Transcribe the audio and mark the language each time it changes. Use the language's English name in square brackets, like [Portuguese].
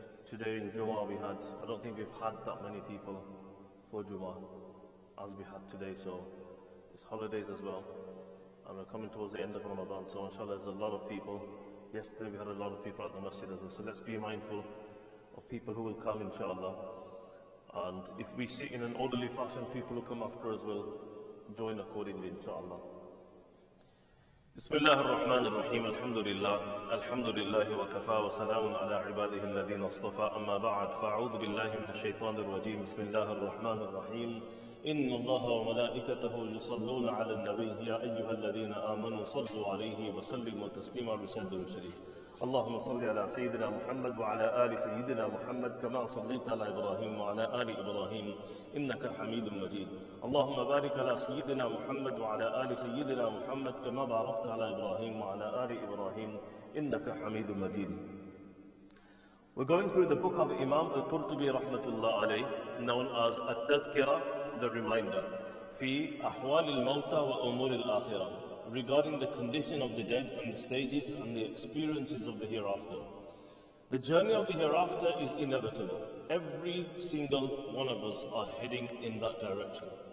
[English] Today in Jummah I don't think we've had that many people for Jummah as we had today, so it's holidays as well, and we're coming towards the end of Ramadan, so inshallah there's a lot of people. Yesterday we had a lot of people at the masjid as well, so let's be mindful of people who will come, inshallah, and if we sit in an orderly fashion, people who come after us will join accordingly, inshallah. [Arabic] بسم الله الرحمن الرحيم. الحمد لله وكفى وسلام على عباده الذين اصطفى. أما بعد فأعوذ بالله من الشيطان الرجيم. بسم الله الرحمن الرحيم. إن الله وملائكته يصلون على النبي يا أيها الذين آمنوا صلوا عليه وسلموا تسليما بسند الشريف. اللهم صل على سيدنا محمد وعلى آل سيدنا محمد كما صليت على إبراهيم وعلى آل إبراهيم إنك حميد مجيد. اللهم بارك على سيدنا محمد وعلى آل سيدنا محمد كما باركت على إبراهيم وعلى آل إبراهيم إنك حميد مجيد. [English] We're going through the book of Imam Al-Qurtubi rahmatullah alayh, known as At-Tadhkira, the reminder, [Arabic] في أحوال الموتى وأمور الآخرة, [English] regarding the condition of the dead and the stages and the experiences of the hereafter. The journey of the hereafter is inevitable. Every single one of us are heading in that direction.